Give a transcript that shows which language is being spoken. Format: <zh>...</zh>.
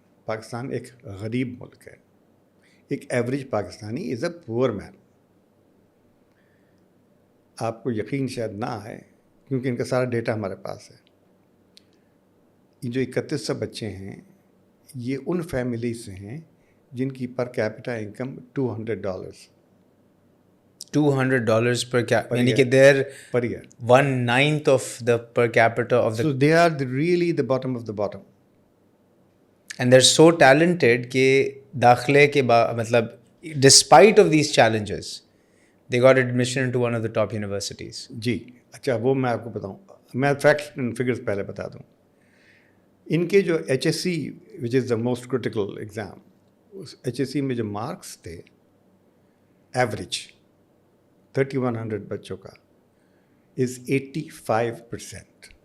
<ur>پاکستان ایک غریب ملک ہے. ایک</ur> <en>Average Pakistani is a poor man.</en> <ur>آپ کو یقین شاید نہ آئے کیونکہ ان کا سارا ڈیٹا ہمارے پاس ہے. یہ جو 3100 بچے ہیں یہ ان فیملی سے ہیں جن کی per capita income $200.</ur> <en>$200 per cap,</en> <ur>یعنی کہ</ur> <en>they're per year. 1/9 of the per capita of the. So they are really the bottom of the bottom. And they're so talented</en> <ur>کہ داخلے کے مطلب</ur> <en>despite of these challenges they got admission into one of the top universities.</en> <ur>جی اچھا, وہ میں آپ کو بتاؤں. میں فیکٹس اینڈ فگرز پہلے بتا دوں. ان کے جو H S C</ur> <en>which is the most critical exam,</en> <ur>اس H S C میں جو مارکس تھے ایوریج 3100 بچوں کا از 85%.</ur>